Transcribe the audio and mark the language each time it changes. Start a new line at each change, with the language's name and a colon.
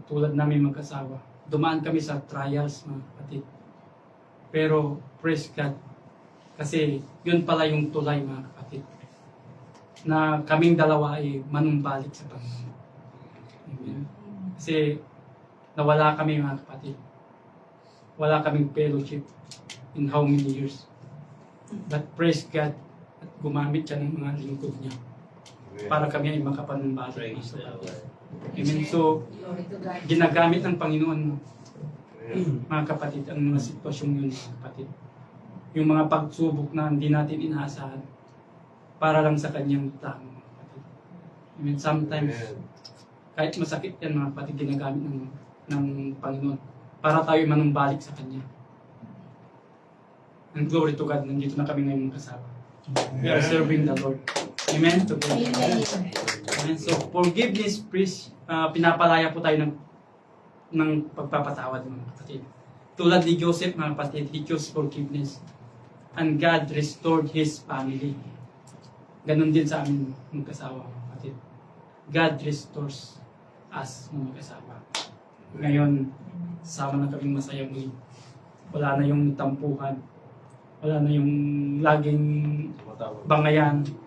Filipino: Tulad namin mag-asawa. Dumaan kami sa trials, mga kapatid. Pero, praise God, kasi yun pala yung tulay, mga kapatid, na kaming dalawa ay manumbalik sa Panginoon. Amen? Kasi nawala kami, mga kapatid. Wala kaming fellowship
English: in how many years. But praise God,
Filipino: at gumamit siya ng mga lingkod niya para kami ay makapanumbalik. Amen? So, ginagamit ng Panginoon, mga kapatid, ang mga sitwasyon yun, mga kapatid. Yung mga pagsubok na hindi natin inaasahan para lang sa kanyang plano, mga kapatid. Amen? Sometimes, kahit masakit yan, mga kapatid, ginagamit ng Panginoon para tayo manumbalik sa Kanya.
English: And glory to God,
Filipino: nandito na kami ngayon kasama.
English: We are serving the Lord. Amen? To God.
Filipino: Amen. So, forgiveness, please, pinapalaya po tayo ng pagpapatawad, mga kapatid. Tulad ni Joseph, mga kapatid,
English: he chose forgiveness. And God restored his family.
Filipino: Ganon din sa amin, magkasawa, mga kapatid.
English: God restores us,
Filipino: mga magkasawa. Ngayon, sama na kaming masaya muli. Wala na yung tampuhan. Wala na yung laging bangayan.